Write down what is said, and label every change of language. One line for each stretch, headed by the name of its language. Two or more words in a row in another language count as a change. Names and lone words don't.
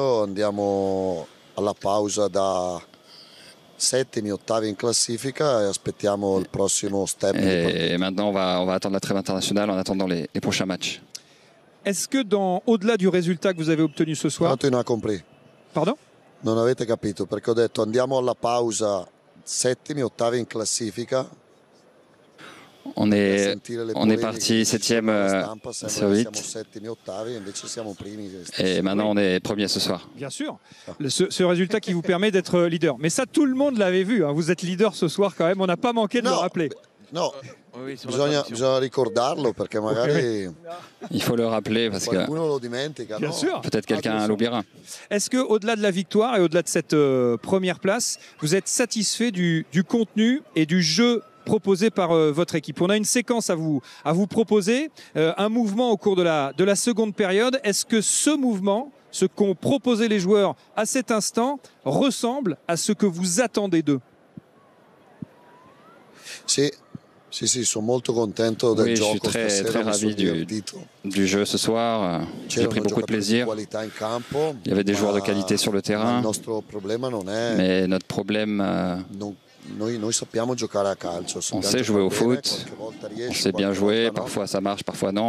French: maintenant, on va attendre la trêve internationale en attendant les prochains matchs. Est-ce que au-delà du résultat que vous avez obtenu ce soir... Tu n'as compris. Pardon?
Italian: Non avete capito, perché ho detto andiamo alla pausa settimi, ottavi in classifica.
French: On est parti 7e sur 8. Et maintenant, on est premier ce soir. Bien sûr. Ce résultat qui vous permet d'être leader. Mais ça, tout le monde l'avait vu. Hein. Vous êtes leader ce soir quand même. On n'a pas manqué de le rappeler.
Italian: No, bisogna ricordarlo perché magari...
French: Il faut le rappeler parce que bien sûr. Peut-être quelqu'un l'oubliera. Est-ce qu'au-delà de la victoire et au-delà de cette première place, vous êtes satisfait du contenu et du jeu proposé par votre équipe? On a une séquence à vous proposer, un mouvement au cours de la seconde période. Est-ce que ce mouvement, ce qu'ont proposé les joueurs à cet instant, ressemble à ce que vous attendez d'eux?
Italian: Sì, sono molto contento del gioco.
French: Je suis très ravi du jeu ce soir. J'ai pris beaucoup de plaisir. Il y avait des joueurs de qualité sur le terrain. Mais notre problème... On sait jouer au foot, on sait bien jouer, parfois ça marche, parfois non.